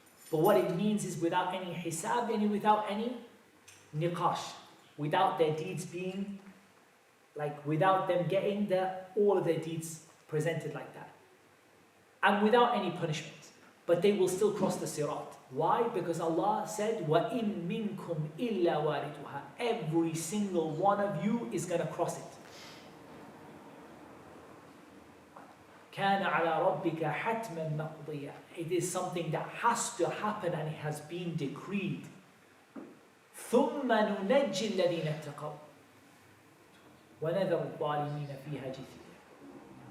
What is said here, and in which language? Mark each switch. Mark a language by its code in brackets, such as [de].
[en] But what it means is without any hisab, and without any niqash, without their deeds being, without them getting all of their deeds presented like that. And without any punishment. But they will still cross the sirat. Why? Because Allah said, [ar] وَإِن مِّنكُمْ إِلَّا وَارِدُهَا. [en] Every single one of you is going to cross it. [ar] كَانَ عَلَى رَبِّكَ حَتْمًا مَقْضِيًّا. [en] It is something that has to happen and it has been decreed. [ar] ثُمَّ نُنَجِّ الَّذِينَ اتَّقَوْا وَنَذَرُ الظَّالِمِينَ فِيهَا جِثِيًّا.